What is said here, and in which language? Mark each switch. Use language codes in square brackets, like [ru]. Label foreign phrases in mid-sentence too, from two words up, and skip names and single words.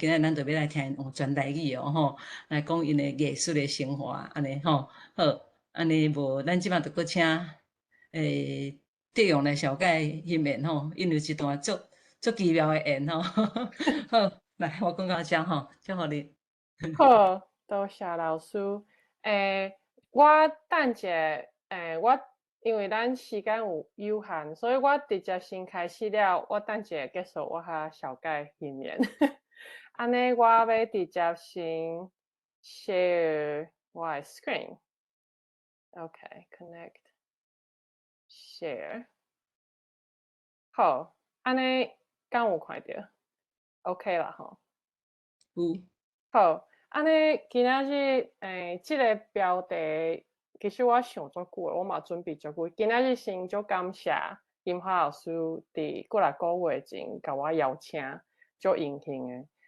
[nan] 今仔咱就要来听用全台语哦吼，来讲因的艺术的生活安尼吼。好，安尼无咱即摆就搁请德阳来小解迄面吼，因为一段足奇妙的演吼。好，来我讲到遮吼，祝福你。好，多谢老师。我等者，我因为咱时间有限，所以我直接先开始了。我等者结束，我较小解一面。安尼，我要直接先 share 我的 screen。 [en] OK，connect share。 [nan] 好，安尼敢有看到 ？OK 啦吼。有。好。安尼，今仔日即个标题，其实我想足久，我嘛准备足久。今仔日先足感谢金华老师伫过来个月前甲我邀请，足荣幸的。